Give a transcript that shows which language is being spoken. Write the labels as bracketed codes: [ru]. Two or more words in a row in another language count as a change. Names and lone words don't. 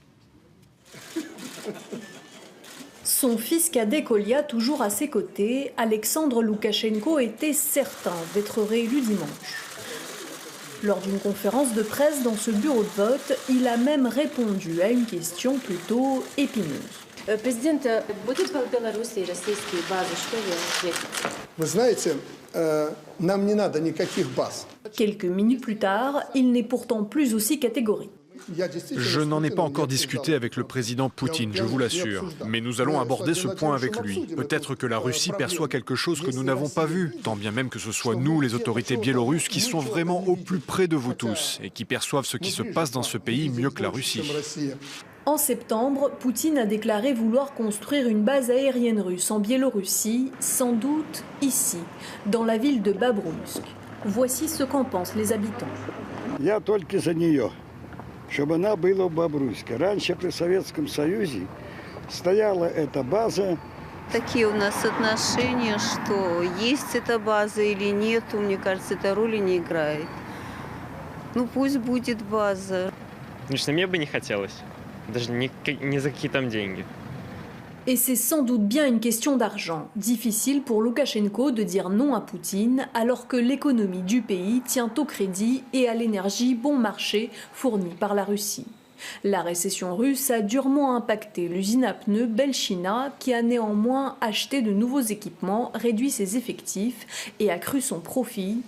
[fr] Son fils cadet Kolia, toujours à ses côtés, Alexandre Loukachenko était certain d'être réélu dimanche. Lors d'une conférence de presse dans ce bureau de vote, il a même répondu à une question plutôt épineuse. [ru] Президент, будет в Беларуси российские базы, что вы ответите? Вы знаете, нам не надо никаких баз. [fr] Quelques minutes plus tard, il n'est pourtant plus aussi catégorique. Je n'en ai pas encore discuté avec le président Poutine, je vous l'assure. Mais nous allons aborder ce point avec lui. Peut-être que la Russie perçoit quelque chose que nous n'avons pas vu, tant bien même que ce soit nous, les autorités biélorusses, qui sont vraiment au plus près de vous tous et qui perçoivent ce qui se passe dans ce pays mieux que la Russie. En septembre, Poutine a déclaré vouloir construire une base aérienne russe en Biélorussie, sans doute ici, dans la ville de Babrouïsk. Voici ce qu'en pensent les habitants. [ru] Я только за нее, чтобы она была в Бобруйске. Раньше при Советском Союзе стояла эта база. Такие у нас отношения, что есть эта база или нет, мне кажется, эта роли не играет. Ну пусть будет база. Конечно, мне бы не хотелось. Даже ни за какие там деньги. [fr] Et c'est sans doute bien une question d'argent. Difficile pour Loukachenko de dire non à Poutine alors que l'économie du pays tient au crédit et à l'énergie bon marché fournie par la Russie. La récession russe a durement impacté l'usine à pneus Belchina qui a néanmoins acheté de nouveaux équipements, réduit ses effectifs et accru son profit.